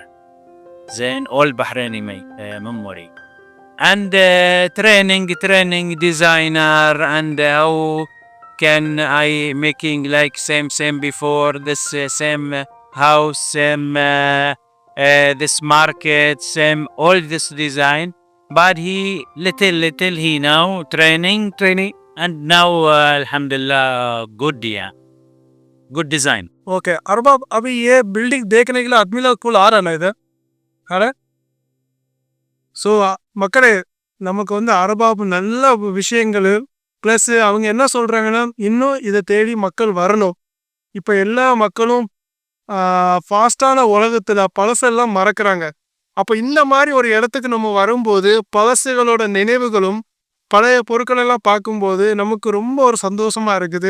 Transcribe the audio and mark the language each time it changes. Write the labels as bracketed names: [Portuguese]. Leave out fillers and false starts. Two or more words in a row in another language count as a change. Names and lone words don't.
[English] Then all Bahraini memory and training designer and how can I making like same before this same house, same this market, same all this design. But he little he now training and now alhamdulillah good, yeah, good design. [Hindi] ओके अरबाब, अभी ये बिल्डिंग देखने के लिए आदमी लोग कुल आ रहा ना इधर, है ना? [Tamil] सो மக்களே நமக்கு வந்து அரபாப் நல்ல விஷயங்கள் ப்ளஸ் அவங்க என்ன சொல்றாங்கன்னா இன்னும் இதை தேடி மக்கள் வரணும். இப்ப எல்லா மக்களும் ஃபாஸ்டான உலகத்துல பழசெல்லாம் மறக்கறாங்க. அப்ப இந்த மாதிரி ஒரு இடத்துக்கு நம்ம வரும்போது பழசுகளோட நினைவுகளும் பழைய பொருட்கள் எல்லாம் பார்க்கும்போது நமக்கு ரொம்ப ஒரு சந்தோஷமா இருக்குது.